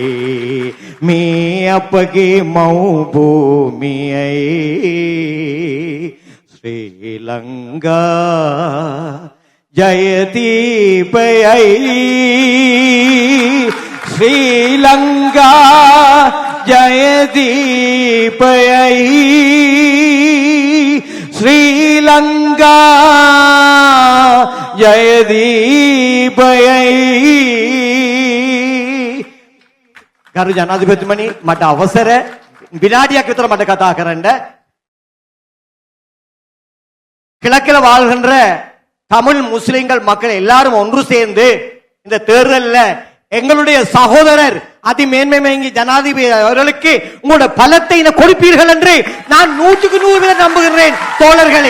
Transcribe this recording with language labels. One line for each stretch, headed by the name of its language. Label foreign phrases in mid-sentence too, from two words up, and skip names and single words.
Sinhala: මේ අපගේ මව් භූමිය ශ්‍රී ලංකා ජයදීපයයි. ශ්‍රී ලංකා ජයදීපයයි, ශ්‍රී ලංකා ජයදීපයයි. ගරු ජනාධිපතිතුමනි, මට අවසර විනාඩියක් විතර මට කතා කරන්න.
Tamil: கிழக்கில் வாழ்கின்ற தமிழ் முஸ்லிம்கள் மக்கள் எல்லாரும் ஒன்று சேர்ந்து இந்த தேர்தலில் எங்களுடைய சகோதரர் அதிமேன்மை ஜனாதிபதி அவர்களுக்கு உங்களுடைய பலத்தை கொடுப்பீர்கள் என்று நான் 100% நம்புகிறேன் தோழர்களே.